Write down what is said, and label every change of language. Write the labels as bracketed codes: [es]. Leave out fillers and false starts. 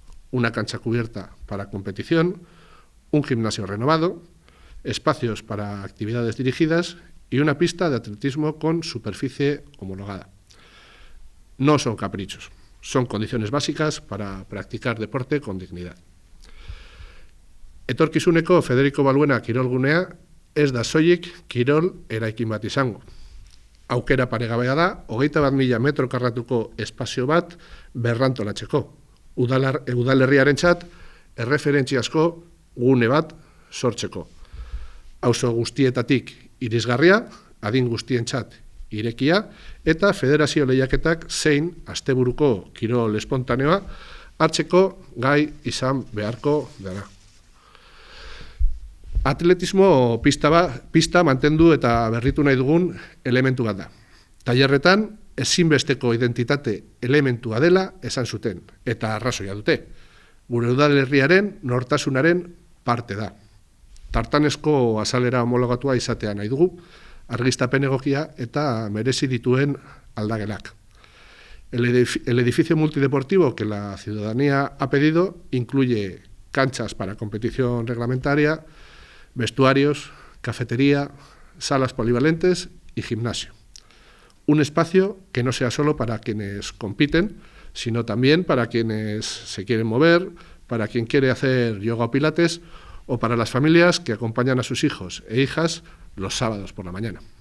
[es] Una cancha cubierta para competición, un gimnasio renovado, espacios para actividades dirigidas y una pista de atletismo con superficie homologada. No son caprichos, son condiciones básicas para practicar deporte con dignidad. [eu] Etorkizuneko Federico Balbuena kirolgunea ez da soilik kirol eraikin bat izango. Aukera paregabea da, 21.000 metro karratuko espazio bat berrantolatzeko. Udalerriarentzat erreferentziazko gune bat sortzeko. Auzo guztietatik irisgarria, adin guztientzat irekia, eta federazio lehiaketak zein asteburuko kirol espontaneoa hartzeko gai izan beharko dara. Atletismo pista mantendu eta berritu nahi dugun elementu bat da. Tailerretan ezinbesteko identitate elementua dela esan zuten, eta arrazoia dute. Gure udalerriaren nortasunaren parte da. Tartanezko azalera homologatua izatea nahi dugu, argiztapen egokia eta merezi dituen aldagelak. [es] El edificio multideportivo que la ciudadanía ha pedido incluye canchas para competición reglamentaria, vestuarios, cafetería, salas polivalentes y gimnasio. Un espacio que no sea solo para quienes compiten, sino también para quienes se quieren mover, para quien quiere hacer yoga o pilates, o para las familias que acompañan a sus hijos e hijas los sábados por la mañana.